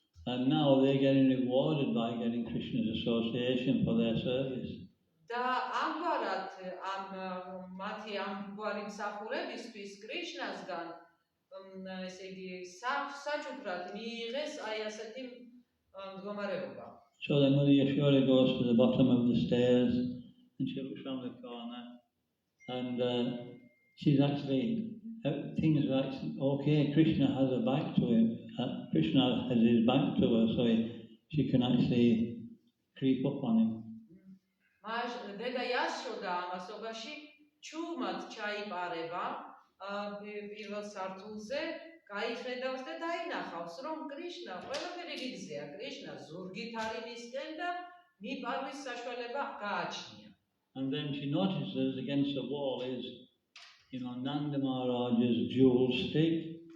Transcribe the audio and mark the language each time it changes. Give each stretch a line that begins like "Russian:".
English: And now they're getting rewarded by getting Krishna's association for their service.
Georgian: და ამგვარად მათი ამგვარი მსახურებისთვის კრიშნასგან ესე იგი საჩუქრად მიიღეს აი ასეთი მდგომარეობა.
English: So then Mother Yashoda goes to the bottom of the stairs and she looks around the corner and she's actually, things are actually, okay, Krishna has a back to him. Krishna has his back to her, so she can actually creep up on him.
Georgian: დედა იაშოდა ამასობაში ჩუმად ჩაიპარება პირველ სართულზე, გაიხედავს და დაინახავს, რომ კრიშნა ყველაფერი რიგზეა, კრიშნა ზურგით არის მისკენ და მიპარვის საშუალება გააჩნია.
English: And then she notices against the wall is, you know, Nanda Maharaj's jewel stick.